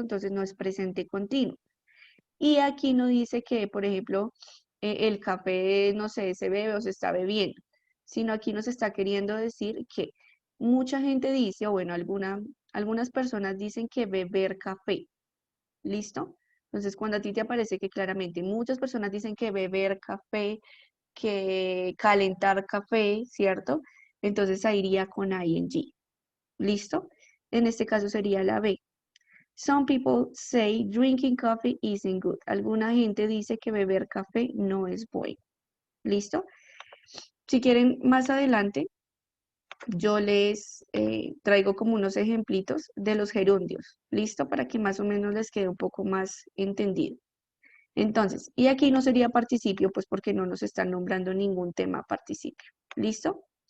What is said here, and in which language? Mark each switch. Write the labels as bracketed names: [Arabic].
[Spanish] Entonces no es presente continuo. Y aquí no dice que, por ejemplo, el café, no sé, se bebe o se está bebiendo, sino aquí nos está queriendo decir que mucha gente dice, o bueno, algunas personas dicen que beber café. ¿Listo? Entonces, cuando a ti te aparece que claramente muchas personas dicen que beber café, que calentar café, ¿cierto? Entonces ahí iría con ing. ¿Listo? En este caso sería la B. [English] Some people say drinking coffee isn't good. [Spanish] Alguna gente dice que beber café no es bueno. ¿Listo? Si quieren, más adelante yo les traigo como unos ejemplitos de los gerundios. ¿Listo? Para que más o menos les quede un poco más entendido. Entonces, y aquí no sería participio, pues porque no nos están nombrando ningún tema participio. ¿Listo?